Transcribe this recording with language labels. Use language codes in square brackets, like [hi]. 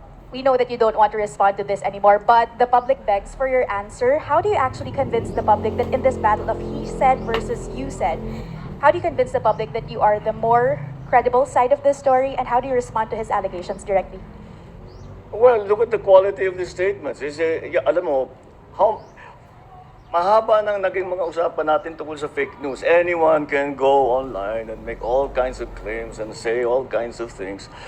[en] We know that you don't want to respond to this anymore, but the public begs for your answer. How do you actually convince the public that in this battle of he said versus you said, how do you convince the public that you are the more credible side of this story, and how do you respond to his allegations directly? Well, look at the quality of the statements. [tl] Alam mo, mahaba nang naging mga usapan natin tungkol sa fake news. [en] Anyone can go online and make all kinds of claims and say all kinds of things.